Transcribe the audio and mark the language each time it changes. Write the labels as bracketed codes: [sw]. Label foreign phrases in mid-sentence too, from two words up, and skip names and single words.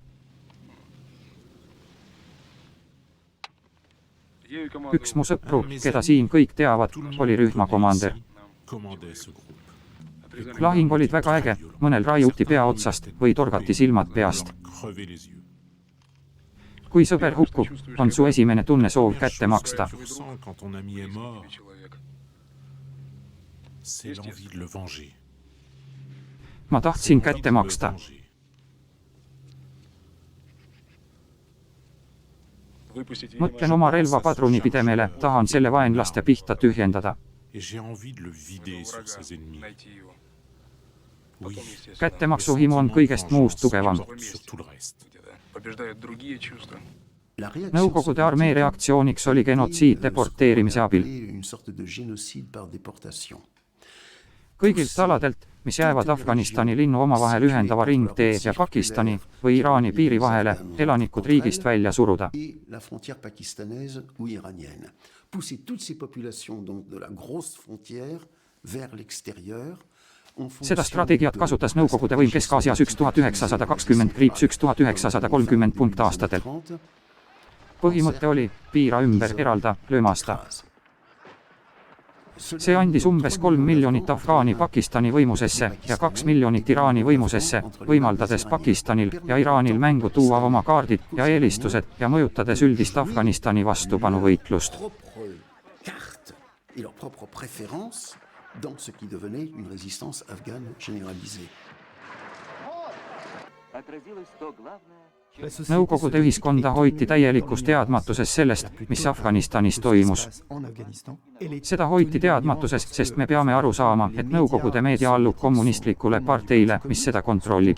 [et] Üks mu sõpru, keda siin kõik teavad, oli rühmakomander. Lahing olid väga äge, mõnel raiuti pea otsast või torgati silmad peast. Kui sõber hukkub, on su esimene tunne soov kätte maksta. [fr] Quand ton ami est mort, c'est l'envie de le venger. [et] Ma tahtsin kätte maksta. Mõtlen oma relvapadruni pidemele, tahan selle vaenlaste pihta tühjendada. [fr] Et j'ai envie de le vider sur ses ennemis. Oui, [et] Kättemaksuhimu on kõigest muust tugevam. [fr] sur tout le reste. [et] Nõukogude armee reaktsiooniks oli genotsiid deporteerimise abil. Kõigilt aladelt, mis jäävad Afganistani linnu omavahel ühendava ringtee ja Pakistani või Iraani piiri vahele, elanikud riigist välja suruda. [fr] La frontière pakistanaise ou iranienne. Pousser toutes ces populations donc de la grosse frontière vers l'extérieur. [et] Seda strateegiat kasutas Nõukogude võim Kesk-Aasias 1920-1930 aastatel. Põhimõte oli piira ümber, eralda, löömasta. See andis umbes 3 miljonit Afgaani Pakistani võimusesse ja 2 miljonit Iraani võimusesse, võimaldades Pakistanil ja Iraanil mängu tuua oma kaardid ja eelistused ja mõjutades üldist Afganistani vastupanuvõitlust. [fr] Dans ce qui devenait une résistance afghane généralisée. [et] Nõukogude ühiskonda hoiti täielikus teadmatuses sellest, mis Afganistanis toimus. Seda hoiti teadmatuses, sest me peame aru saama, et Nõukogude meedia allub kommunistlikule parteile, mis seda kontrollib.